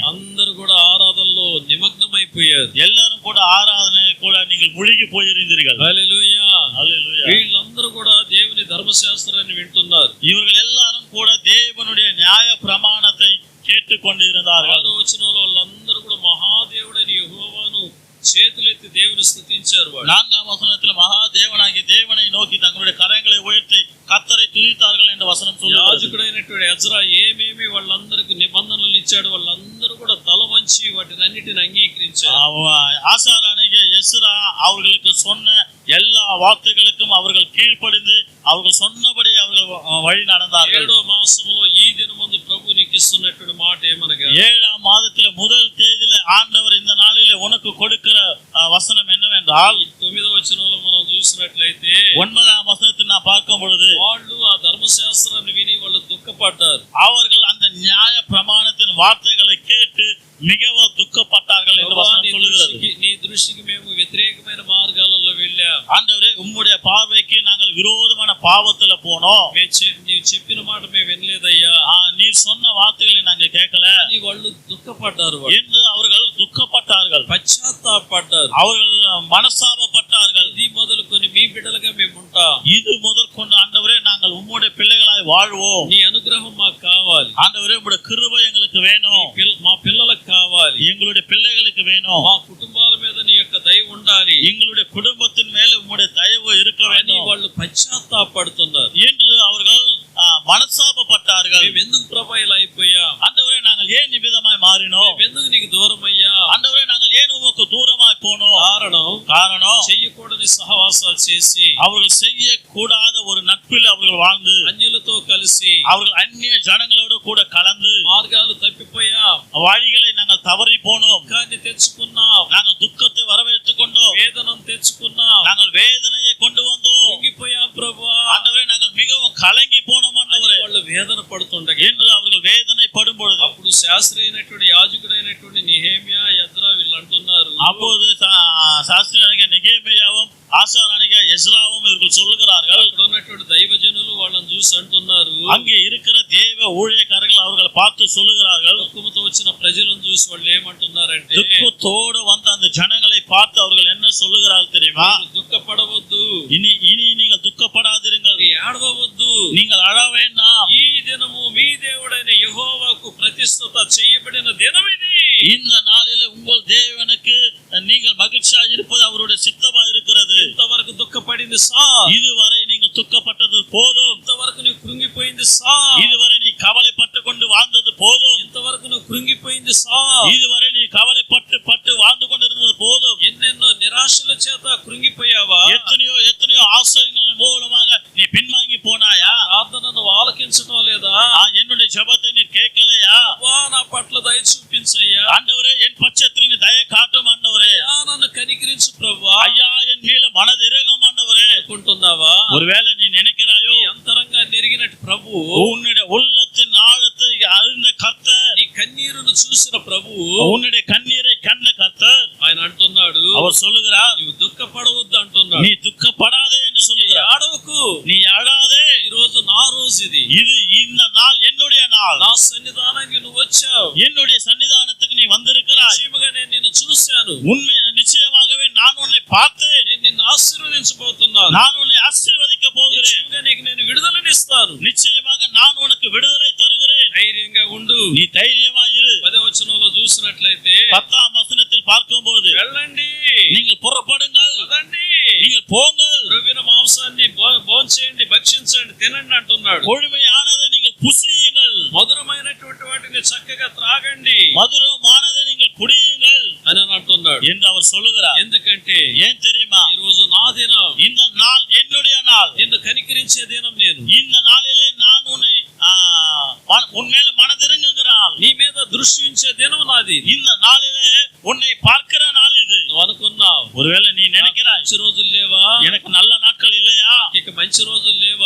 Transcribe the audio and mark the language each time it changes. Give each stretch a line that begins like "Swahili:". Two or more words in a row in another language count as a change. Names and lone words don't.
Telugu: అందరూ కూడా ఆరాధనలో నిమగ్నమైపోయారు.
Tamil: எல்லாரும் கூட ஆராதனை கூட நீங்கள் முழுகி போயிருந்தீர்கள்.
Telugu: హల్లెలూయా, హల్లెలూయా. వీళ్ళందరూ కూడా దేవుని ధర్మశాస్త్రాన్ని వింటున్నారు.
Tamil: இவர்கள் எல்லாரும் கூட தேவனுடைய நியாய பிரமாணத்தை கேட்டுக்கொண்டு இருந்தார்கள்.
Telugu: 6వ వచనంలో వాళ్ళందరూ కూడా మహాదేవుడైన యెహోవాను చేతులెత్తి దేవుని స్తుతించారు. వాళ్ళు
Tamil: 4ஆம் வசனத்தில் மகாதேவனாகிய தேவனை நோக்கி தங்களுடைய கரங்களை உயர்த்தி கர்த்தரை துதித்தார்கள் என்ற வசனம் சொல்லுகிறது.
Telugu: యాజకుడైనటువంటి ఎజ్రా ఏమేమి వాళ్ళందరికి నిబంధనలు ఇచ్చాడు, వాళ్ళందరూ కూడా తల వంచి వాటిని అన్నిటిని అంగీకరించారు.
Tamil: ஆசாராகிய எஸ்ரா அவர்களுக்கு சொன்ன எல்லா வார்த்தைகளுக்கும் அவர்கள் அவர்கள் கீழ்ப்படிந்து அவர்கள் சொன்னபடி அவர்கள் வழி நடந்தார்கள்.
Telugu: 7వ మాసంలో ఈ దినమందు ప్రభు నీకు ఇస్తున్నటువంటి మాట ఏమనగా
Tamil: 7ஆம் மாதத்திலே முதல் தேதியிலே ஆண்டவர் இந்த நாளிலே உனக்கு கொடுக்கிற வசனம் என்னவென்றால்
Telugu: 9వ వచనంలో మనం చూసినట్లయితే
Tamil: 9ஆம் வசனத்தை நான் பார்க்கும் பொழுது
Telugu: వాళ్ళు ఆ ధర్మశాస్త్రాన్ని విని వాళ్ళు దుఃఖపడ్డారు.
Tamil: அவர்கள் அந்த நியாய பிரமாணத்தின் வார்த்தைகளை கேட்டு மிகவும் துக்கப்பட்டார்கள் என்று வசனம் சொல்லுகிறது.
Telugu: నీ దృష్టికి మేము వ్యతిరేకమైన మార్గాలలో వెళ్ళాం.
Tamil: ஆண்டவரே உம்முடைய பார்வைக்கு நாங்கள் விரோதமான பாவத்துல போனோம்.
Telugu: నీవు చెప్పిన మాట మేము వినలేదయ్యా.
Tamil: நீர் சொன்ன வார்த்தைகளை நாங்க கேட்கல
Telugu: అని వాళ్ళు దుఃఖపడ్డారు.
Tamil: என்று அவர்கள் துக்கப்பட்டார்கள்,
Telugu: పశ్చాత్తాపడ్డారు,
Tamil: அவர்கள் மனஸ்தாபப்பட்டார்கள்.
Telugu: ఇది మొదలుకొని మీ బిడ్డలుగా మేము ఉంటాం.
Tamil: இது முதற்கொண்டு ஆண்டவரே நாங்கள் உம்முடைய பிள்ளைகளாய் வாழ்வோம்.
Telugu: నీ అనుగ్రహం మాకు కావాలి.
Tamil: ஆண்டவரே உம்முடைய கிருபை எங்களுக்கு வேணும்.
Telugu: మా పిల్లలకు కావాలి.
Tamil: எங்களுடைய பிள்ளைகளுக்கு வேணும்.
Telugu: మా కుటుంబాల మీద నీ యొక్క దయ ఉండాలి.
Tamil: எங்களுடைய குடும்பத்தின் மேல உம்முடைய தயவு இருக்க
Telugu: అని
Tamil: வேண்டும்
Telugu: వాళ్ళు పశ్చాత్తాపడుతున్నారు.
Tamil: என்று அவர்கள் மனஸ்தாபப்பட்டார்கள்.
Telugu: మేము ఎందుకు ప్రభా ఇలా అయిపోయాం?
Tamil: ஆண்டவரே நாங்கள் ஏன் நிமிதமாய் மாறினோம்?
Telugu: మేము ఎందుకు నీకు దూరం అయ్యా?
Tamil: ஆண்டவரே நாங்கள் ஏன் உமக்கு தூரமாய் போனோம்? காரணம்
Telugu: చెయ్యకూడని సహవాసాలు చేసి
Tamil: அவர்கள் செய்யக்கூடாத ஒரு நட்பில் அவர்கள் வாழ்ந்து
Telugu: అన్యులతో కలిసి
Tamil: அவர்கள் அந்நிய ஜனங்களோடு கூட கலந்து
Telugu: మార్గాలు తప్పిపోయాం.
Tamil: வழிகளை நாங்கள் தவறி போனோம்.
Telugu: దుఃఖాన్ని తెచ్చుకున్నాం.
Tamil: நாங்கள் துக்கத்தை வரவேற்றுக் கொண்டோம்.
Telugu: వేదనం తెచ్చుకున్నాం.
Tamil: நாங்கள் வேதனையை கொண்டு வந்தோம்.
Telugu: కుంగిపోయాం ప్రభా.
Tamil: ஆண்டவரே நாங்கள் மிகவும் கலங்கி போனோம் ஆண்டவரே
Telugu: వాళ్ళు వేదన పడుతుండగా
Tamil: என்று அவர்கள் வேதனை படும் பொழுது
Telugu: అప్పుడు శాస్త్రి అయినటువంటి యాజకుడైనటువంటి నెహెమ్యా ఎజ్రా వీళ్ళు అంటున్నారు.
Tamil: அப்போது சாஸ்திரியாக நெகேமியாவும் ஆசாரியனாக எஸ்ராவும் இவர்கள் சொல்லுகிறார்கள்.
Telugu: అక్కడ ఉన్నటువంటి దైవజనులు వాళ్ళని చూసి అంటున్నారు.
Tamil: அங்கே இருக்கிற தேவ ஊழியக்காரர்கள் அவர்கள் பார்த்து சொல்லுகிறார்கள்.
Telugu: దుఃఖంతో వచ్చిన ప్రజలను చూసి వాళ్ళు ఏమంటున్నారంటే
Tamil: துக்கத்தோடு வந்த அந்த ஜனங்களை பார்த்து அவர்கள் என்ன சொல்லுகிறார்கள் தெரியுமா?
Telugu: మీరు దుఃఖపడవద్దు,
Tamil: இனி நீங்கள் துக்கப்படாதிருங்கள்,
Telugu: ఏడవవద్దు,
Tamil: நீங்கள் அழ வேண்டாம்.
Telugu: ఈ దినము మీ దేవుడైన యెహోవాకు ప్రతిష్ఠిత చేయబడిన దినమిది.
Tamil: இந்த நாளில் உங்கள் தேவனுக்கு நீங்கள் மகிழ்ச்சியா இருப்பது அவருடைய சித்தமா இருக்கிறது.
Telugu: ఇంతవరకు దుఃఖపడింది సార్,
Tamil: இதுவரை நீங்கள் துக்கப்பட்டது போதும்.
Telugu: ఇంతవరకు నువ్వు కృంగిపోయింది సార్,
Tamil: இதுவரை நீ கவலைப்பட்டு கொண்டு வாழ்ந்தது போதும்.
Telugu: ఇంతవరకు నువ్వు కృంగిపోయింది సార్,
Tamil: இதுவரை நீ கவலைப்பட்டு வாழ்ந்து கொண்டிருந்தது போதும்.
Telugu: ఎన్నెన్నో నిరాశల చేత కృంగిపోయావా?
Tamil: எத்தனையோ ஆசைகள் மூலமாக நீ பின்வாங்கி போனாயா?
Telugu: ప్రార్థనను ఆలకించడం లేదా?
Tamil: என்னுடைய ஜெபத்தை நீ கேட்கலையா?
Telugu: అబ్బా నా పట్ల దయ చూపించయ్యా.
Tamil: ஆண்டவரே என் பட்சத்தில் நீ தயை காட்டும் ஆண்டவரே.
Telugu: అయ్యా నన్ను కనికరించు ప్రభువా.
Tamil: ஐயா என் மேல மனது இறங்கும் ஆண்டவரே
Telugu: అనుకుంటున్నావా?
Tamil: ஒருவேளை நீ நினைக்கிறாயோ
Telugu: నీ అంతరంగా నెరిగినట్టు ప్రభు,
Tamil: உன்னுடைய உள்ளத்தின் ஆழத்தை அறிந்த கர்த்தர்,
Telugu: నీ కన్నీరును చూసిన ప్రభు,
Tamil: உன்னுடைய கண்ணீரை கண்ட கர்த்தர்
Telugu: ఆయన అంటున్నాడు
Tamil: அவர் சொல்லுகிறார்,
Telugu: నీవు దుఃఖపడవద్దు అంటున్నాడు.
Tamil: நீ துக்கப்படாதே என்று சொல்லுகிறார்.
Telugu: ఆడవకు,
Tamil: நீ அழாதே,
Telugu: ఈ రోజు నా రోజు ఇది.
Tamil: இது இந்த நாள் என்னுடைய நாள்.
Telugu: నా సన్నిధానానికి నువ్వు వచ్చావు.
Tamil: என்னுடைய సన్నిధానத்துக்கு நீ வந்திருக்கிறாய்.
Telugu: నిశ్చయముగా నేను నిన్ను చూశాను.
Tamil: உண்மை நிச்சயமாகவே நான் உன்னை பார்த்தேன்.
Telugu: నేను నిన్ను ఆశీర్వదించబోతున్నాను.
Tamil: நான் உன்னை ஆசீர்வதிக்க போகிறேன்.
Telugu: నిశ్చయంగా నీకు నేను విడుదలనిస్తాను.
Tamil: நிச்சயமாக நான் உனக்கு விடுதலை தருகிறேன்.
Telugu: ధైర్యంగా ఉండు.
Tamil: நீ தைரியமாயிரு.
Telugu: 10వ వచనంలో చూసినట్లయితే
Tamil: 10ஆம் வசனத்தில் பார்க்கும்போது
Telugu: వెళ్ళండి,
Tamil: நீங்கள் புறப்படுங்கள்,
Telugu: పదండి,
Tamil: நீங்கள் போங்கள்,
Telugu: రొవ్విన మాంసాన్ని భోంచేయండి, భక్షించండి, తినండి అంటున్నాడు.
Tamil: கொழுமையானதை நீங்கள் புசியுங்கள்,
Telugu: మధురమైనటువంటి వాటిని చక్కగా త్రాగండి
Tamil: மதுரமானதை நீங்கள் குடியுங்கள்
Telugu: అని అంటున్నాడు.
Tamil: என்று அவர் சொல்லுகிறார்.
Telugu: ఎందుకంటే
Tamil: ஏன் தெரியுமா?
Telugu: ఈ రోజు నా దినం,
Tamil: இந்த நாள் என்னுடைய நாள்.
Telugu: నిన్ను కనికరించే దినం నేను.
Tamil: இந்த நாளிலே நான் உன்னை உன்மேல மனதிருங்குகிறாள்.
Telugu: నీ మీద దృష్టి ఉంచే దినం నాది.
Tamil: இந்த நாளிலே உன்னை பார்க்கிற நாள் இது.
Telugu: నువ్వు అనుకున్నావు
Tamil: ஒருவேளை நீ நினைக்கிறாய்,
Telugu: మంచి రోజులు లేవా,
Tamil: எனக்கு நல்ல நாட்கள் இல்லையா,
Telugu: ఇక మంచి రోజులు లేవా,